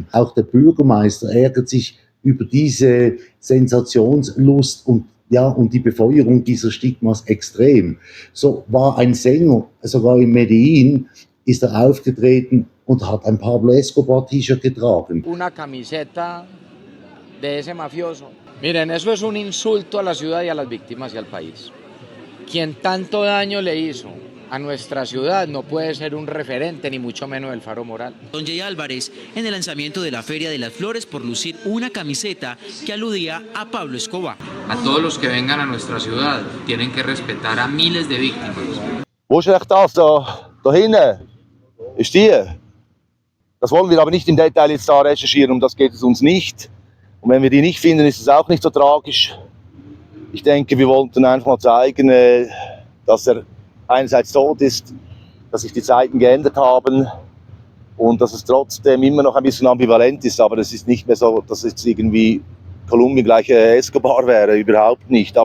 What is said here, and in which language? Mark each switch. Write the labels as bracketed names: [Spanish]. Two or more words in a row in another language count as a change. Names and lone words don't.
[German] Auch der Bürgermeister ärgert sich über diese Sensationslust und die Befeuerung dieser Stigmas extrem. So war ein Sänger, sogar in Medellin, ist er aufgetreten und hat ein Pablo Escobar T-Shirt getragen. [Spanish] Una camiseta de ese mafioso. Miren, eso es un insulto a la ciudad y a las víctimas y al país. Quien tanto daño le hizo a nuestra ciudad, no puede ser un referente ni mucho menos el faro moral. Don Jay Álvarez en el lanzamiento de la Feria de las Flores por lucir una camiseta que aludía a Pablo Escobar. A todos los que vengan a nuestra ciudad tienen que respetar a miles de víctimas. [German] Wo ist echt das? Da hinten ist die. Das wollen wir aber nicht im Detail jetzt da recherchieren, um das geht es uns nicht. Und wenn wir die nicht finden, ist es auch nicht so tragisch. Ich denke, wir wollten einfach mal zeigen, dass er einerseits tot ist, dass sich die Zeiten geändert haben und dass es trotzdem immer noch ein bisschen ambivalent ist, aber es ist nicht mehr so, dass es irgendwie Kolumbien gleich Escobar wäre, überhaupt nicht.